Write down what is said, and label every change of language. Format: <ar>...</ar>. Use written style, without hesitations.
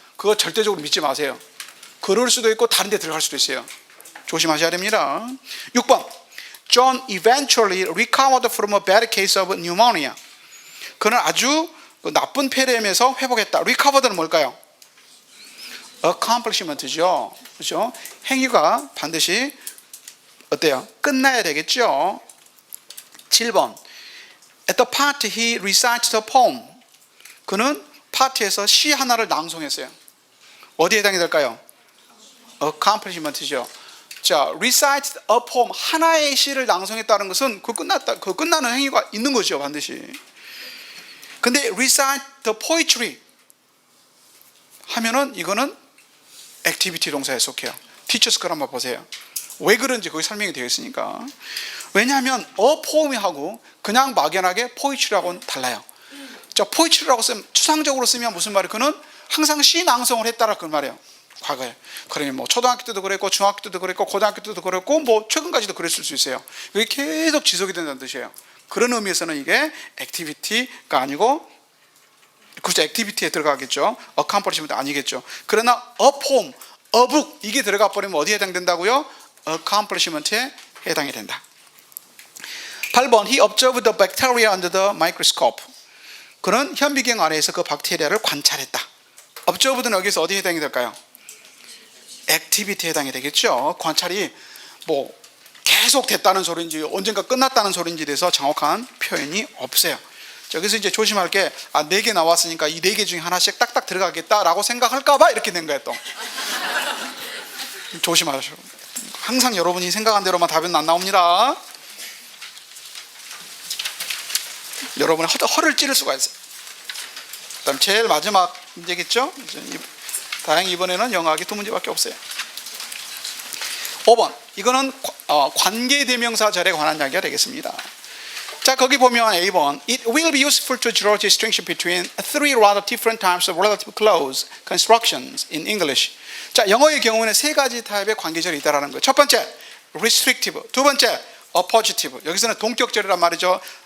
<ko>그거 절대적으로 믿지 마세요. 그럴 수도 있고 다른 데 들어갈 수도 있어요. 조심하셔야 됩니다. 6번.</ko> <en>John eventually recovered from a bad case of pneumonia.</en> <ko>그는 아주 나쁜 폐렴에서 회복했다. recovered는 뭘까요? accomplishment죠. 그렇죠? 행위가 반드시 어때요? 끝나야 되겠죠. 7번. At the party he recited a poem. 그는 파티에서 시 하나를 낭송했어요. 어디에 해당이 될까요? accomplishment죠. 자,</ko> <en>recited a poem.</en> <ko>하나의 시를 낭송했다는 것은 그 끝나는 행위가 있는 거죠, 반드시. 근데</ko> <en>recite the poetry</en> <ko>하면은 이거는 activity 동사에 속해요. teachers 걸 한번 보세요. 왜 그런지 거기 설명이 되어 있으니까. 왜냐하면 a poem하고 그냥 막연하게 poetry하고는 달라요. 자, poetry라고 쓰면 추상적으로 쓰면 무슨 말이에요? 그는 항상 시 낭송을 했다라 그 말이에요. 과거에. 그러면 뭐 초등학교 때도 그랬고 중학교 때도 그랬고 고등학교 때도 그랬고 뭐 최근까지도 그랬을 수 있어요. 이게 계속 지속이 된다는 뜻이에요. 그런 의미에서는 이게 액티비티가 아니고 그렇죠. 액티비티에 들어가겠죠. accomplishment 아니겠죠. 그러나</ko> <en>a poem, a book</en> <ko>이게 들어가 버리면 어디에 해당된다고요? accomplishment에 해당이 된다. 8번</ko> <en>He observed the bacteria under the microscope.</en> <ko>그는 현미경 아래에서 그 박테리아를 관찰했다. observed는 여기서 어디에 해당이 될까요? 액티비티에 해당이 되겠죠. 관찰이 뭐 계속 됐다는 소리인지 언젠가 끝났다는 소리인지 대해서 정확한 표현이 없어요. 여기서 이제 조심할 게 4개 나왔으니까 이 4개 중에 하나씩 딱딱 들어가겠다라고 생각할까봐 이렇게 된 거예요. 또 조심하셔. 항상 여러분이 생각한 대로만 답은 안 나옵니다. 여러분의 허를 찌를 수가 있어요. 그다음 제일 마지막 문제겠죠. 다행히 이번에는 영어학이 2문제밖에 없어요. 5번 이거는 관계대명사 절에 관한 이야기가 되겠습니다. 자, 거기 보면 A번</ko> <en>It will be useful to draw distinction between three rather different types of relative clause constructions in English.</en> <ko>자, 영어의 경우는 3가지 타입의 관계절이 있다라는 거예요. 첫 번째 restrictive, 두 번째 appositive. 여기서는 동격절이란 말이죠.</ko>